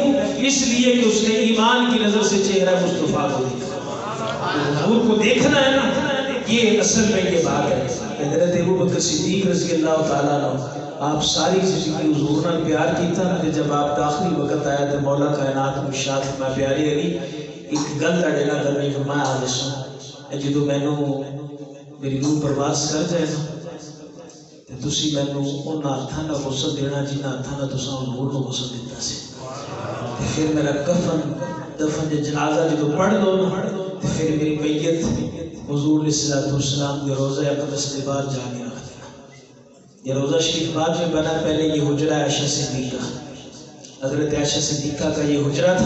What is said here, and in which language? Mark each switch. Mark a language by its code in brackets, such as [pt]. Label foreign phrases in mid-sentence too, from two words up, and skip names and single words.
[ur] اس لیے کہ اس نے ایمان کی نظر سے چہرہ مصطفیٰ کو دیکھا. حضور کو دیکھنا ہے نا یہ اصل میں یہ بات ہے. حضرت ابو بکر صدیق [ar] رضی اللہ تعالیٰ عنہ [ur] آپ ساری زندگی [pa] حضور نے پیار کیتا نا [ur] جب آپ کا آخری وقت آیا تو مولا کائنات ارشاد فرمایا [pa] پیاری علی ایک گل تہاڈے نال کرنی فرمایا آج سن جدو مینوں میری روح پرواز کر جائے نا تے تسی مینوں انہاں ہتھاں نال غسل دینا جنہاں ہتھاں نال تساں حضور نوں غسل دتا سی تے پھر میرا کفن دفن دے جنازہ جدو پڑھ دو نا تے پھر میری میت حضور [ar] علیہ الصلوۃ والسلام [ur] کے روضہ اقدس کے باہر جا کے [pa] رکھ دینا. [ur] یہ روضہ شریف بعد میں بنا، پہلے یہ حجرہ عائشہ صدیقہ، حضرت عائشہ صدیقہ کا یہ حجرہ تھا.